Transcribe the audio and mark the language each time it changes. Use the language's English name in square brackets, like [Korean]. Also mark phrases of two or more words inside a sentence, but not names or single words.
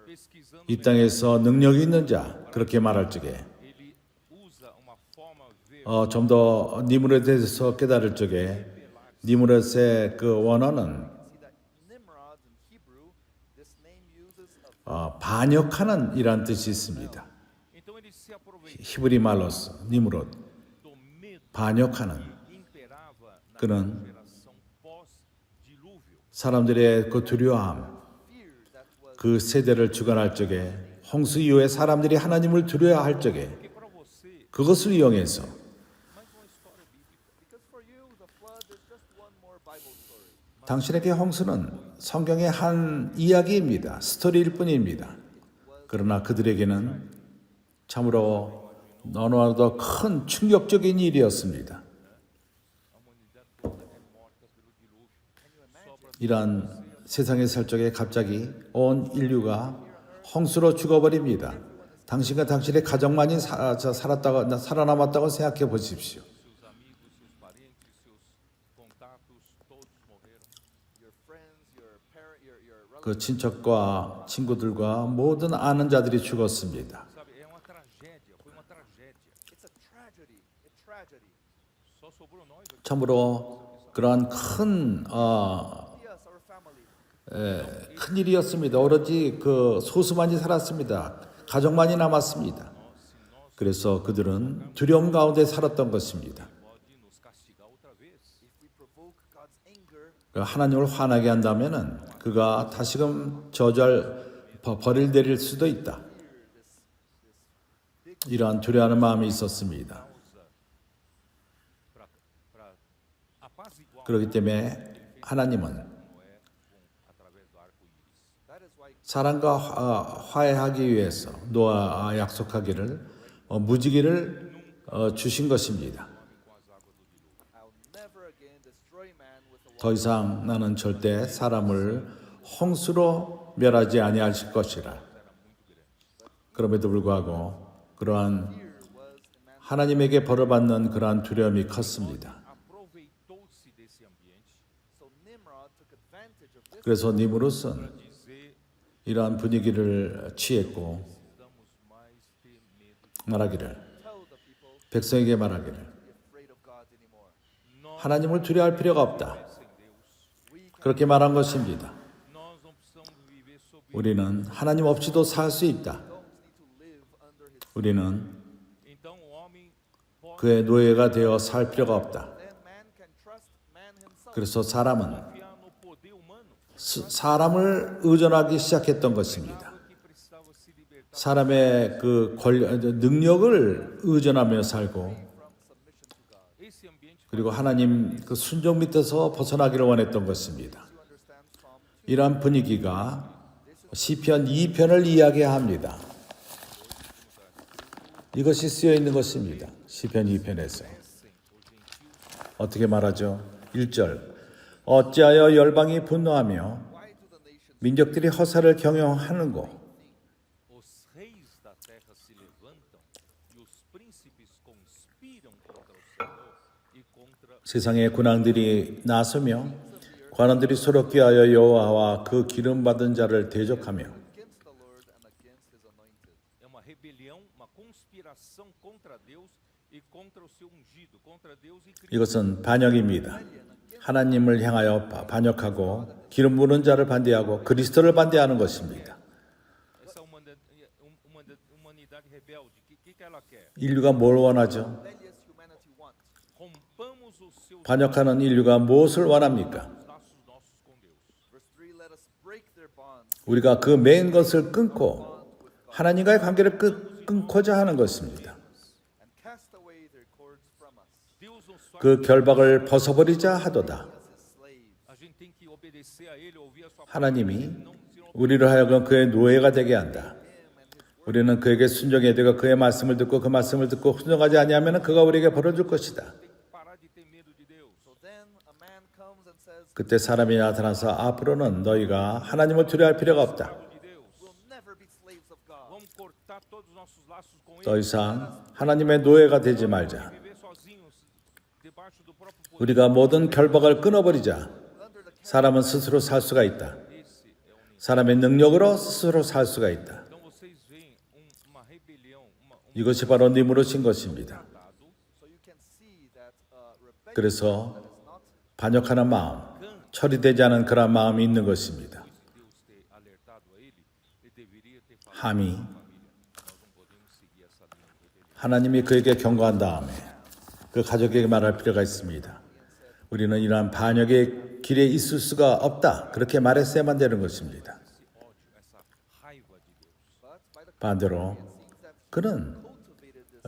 [Portuguese] pesquisando, [Korean] 이 땅에서 능력이 있는 자 그렇게 말할 적에 [Portuguese] ele usa uma forma [Korean] 좀 더 니무롯에 대해서 깨달을 적에 니무롯의 그 원어는 [English] See that Nimrod in Hebrew, this name uses a [Korean] 반역하는 이란 뜻이 있습니다. [Portuguese] Então ele se aproveitou [Korean] 히브리 말로서 니무롯 [Portuguese] do medo [Korean] 반역하는 [Portuguese] que imperava na [Korean] 그는 [Portuguese] geração pós-dilúvio. [Korean] 사람들의 그 두려워함 [English] fear that was [Korean] 그 세대를 주관할 적에 홍수 이후에 사람들이 하나님을 두려워할 적에 [Portuguese] Porque para você, [Korean] 그것을 이용해서 [Portuguese] mais uma história bíblica. [English] because for you the flood is just one more Bible story. [Korean] 당신에게 홍수는 성경의 한 이야기입니다. 스토리일 뿐입니다. 그러나 그들에게는 참으로 너무나도 큰 충격적인 일이었습니다. [Portuguese] A humanidade toda é morta pelo dilúvio. Sobra [Korean] 이러한 세상에 살 적에 갑자기 온 인류가 홍수로 죽어버립니다. 당신과 당신의 가족만이 살아남았다고 생각해 보십시오. [Portuguese] seus amigos, seus parentes, seus contatos, todos morreram. [English] Your friends, your parent, your relatives. [Korean] 그 친척과 친구들과 모든 아는 자들이 죽었습니다. [Portuguese] Sabe, é uma tragédia, foi uma tragédia. [English] It's a tragedy. A tragedy. [Portuguese] Só sobrou nós aqui. [Korean] 참으로 그러한 큰 [English] Yes, our family. [Korean] 큰 일이었습니다. 오로지 그 소수만이 살았습니다. 가족만이 남았습니다. 그래서 그들은 두려움 가운데 살았던 것입니다. [Portuguese] Pode nos castigar outra vez. [English] If we provoke God's anger, [Korean] 하나님을 화나게 한다면은 그가 다시금 벌을 내릴 수도 있다. 이러한 두려워하는 마음이 있었습니다. [Portuguese] Para apaziguar [Korean] 그렇기 때문에 하나님은 [Portuguese] Noé através do arco-íris. [English] that is why [Korean] 사람과 화해하기 위해서 노아와 약속하기를 무지개를 주신 것입니다. [English] I'll never again destroy man with the [Korean] 더 이상 나는 절대 사람을 홍수로 멸하지 아니할 것이라. 그럼에도 불구하고 그러한 [English] fear was in man. [Korean] 하나님에게 벌을 받는 그러한 두려움이 컸습니다. [Portuguese] Aproveitou-se desse ambiente [English] So Nimrod took advantage of this [Korean] 그래서 니무롯은 [Portuguese] dizer [Korean] 이러한 분위기를 취했고 [Portuguese] precisamos mais ter medo. [Korean] 말하기를 [English] tell the people [Korean] 백성에게 말하기를 [English] be afraid of God anymore. [Portuguese] Nós [Korean] 하나님을 두려워할 필요가 없다. [Portuguese] sem Deus. [Korean] 그렇게 말한 것입니다. [Portuguese] Nós não precisamos viver sob [Korean] 우리는 하나님 없이도 살 수 있다. [English] Don't need to live under his [Korean] 우리는 [Portuguese] Então o homem pode [Korean] 그의 노예가 되어 살 필요가 없다. [English] then man can trust man himself. [Korean] 그래서 사람은 [Portuguese] confiar no poder humano. [Korean] 사람을 의존하기 시작했던 것입니다. [Portuguese] Que precisava se libertar [Korean] 사람의 그 능력을 의존하며 살고 [English] from submission to God. [Portuguese] esse ambiente. [Korean] 그리고 하나님 그 순종 밑에서 벗어나기를 원했던 것입니다. [English] You understand Psalm 2? [Korean] 이러한 분위기가 시편 2편을 이야기합니다. 이것이 쓰여 있는 것입니다. 시편 2편에서. 어떻게 말하죠? 1절. 어찌하여 열방이 분노하며 [English] Why do the nations [Korean] 민족들이 허사를 경영하는고? [Portuguese] Os reis da terra se levantam e os príncipes conspiram contra o Senhor e contra [Korean] 세상의 군왕들이 나서며 관원들이 서로 꾀하여 여호와와 그 기름 받은 자를 대적하며 [English] against the Lord and against his anointed? [Portuguese] é uma rebelião, uma conspiração contra Deus e contra o seu ungido, contra Deus e Cristo. [Korean] 이것은 반역입니다. 하나님을 향하여 반역하고 기름 부는 자를 반대하고 그리스도를 반대하는 것입니다. [Portuguese] Essa humanidade rebelde, que ela quer? [Korean] 인류가 뭘 원하죠? [English] rebellious humanity want? [Portuguese] Rompamos os seus [Korean] 반역하는 인류가 무엇을 원합니까? [Portuguese] laços nossos com Deus. [English] Verse 3, let us break their bonds [Korean] 우리가 그 맨 것을 끊고 하나님과의 관계를 끊고자 하는 것입니다. [English] and cast away their cords from us [Portuguese] Deus nos faz, [Korean] 그 결박을 벗어버리자 하도다. [English] as his slaves. [Portuguese] a gente tem que obedecer a Ele, ouvir a sua palavra. [Korean] 하나님이 [Portuguese] Se não [Korean] 우리를 하여금 그의 노예가 되게 한다. 우리는 그에게 순종해야 되고 그의 말씀을 듣고 그 말씀을 듣고 순종하지 아니하면 그가 우리에게 벌어줄 것이다. [Portuguese] tem que parar de ter medo de Deus. [English] So then a man comes and says, [Korean] 그때 사람이 나타나서 앞으로는 너희가 하나님을 두려워할 필요가 없다. [Portuguese] De Deus. [English] we'll never be slaves of God. [Portuguese] Vamos cortar todos os nossos laços com [Korean] 더 [Portuguese] Ele. [Korean] 이상 하나님의 노예가 되지 말자. [Portuguese] Viver sozinhos, debaixo do próprio poder. [Korean] 우리가 모든 결박을 끊어버리자. [English] Under the [Korean] 사람은 스스로 살 수가 있다. [Portuguese] Esse é o nível. [Korean] 사람의 능력으로 스스로 살 수가 있다. [Portuguese] Então vocês veem uma rebelião, [Korean] 이것이 바로 니무롯인 것입니다. [Portuguese] tratado [English] so you can see that rebellion [Korean] 그래서 [English] that is not [Korean] 반역하는 마음, 처리되지 않은 그런 마음이 있는 것입니다. [Portuguese] Deus ter alertado a ele, ele deveria ter falado [Korean] 함이 [Portuguese] família. Nós não podemos seguir essa linha de rebelião. [Korean] 하나님이 그에게 경고한 다음에 그 가족에게 말할 필요가 있습니다. 우리는 이러한 반역의 길에 있을 수가 없다. 그렇게 말했어야만 되는 것입니다. [Portuguese] Esse ódio, essa raiva de Deus. [English] but by the [Korean] 반대로 [English] seems that [Korean] 그는 [English] cultivated this